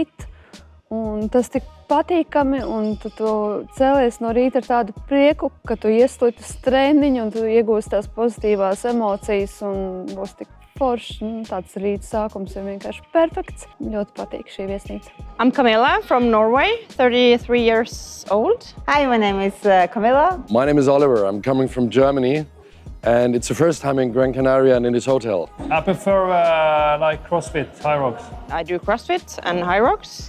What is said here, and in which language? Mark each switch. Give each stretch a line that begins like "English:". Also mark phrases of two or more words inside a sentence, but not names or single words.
Latvian: Un tas tik patīkami, un tu cēlies no rīta ar tādu prieku, ka tu iesliet uz treniņu un tu iegūsi tās pozitīvās emocijas un būs tik forši. Tāds rīta sākums ir vienkārši perfekts. Ļoti patīk šī viesnīca.
English: I'm Camilla from Norway, 33 years old. Hi, my name is Camilla. My name is Oliver. I'm coming from Germany. And it's the first time in Gran Canaria and in this hotel. I prefer like CrossFit, High Rocks. I do CrossFit and High Rocks.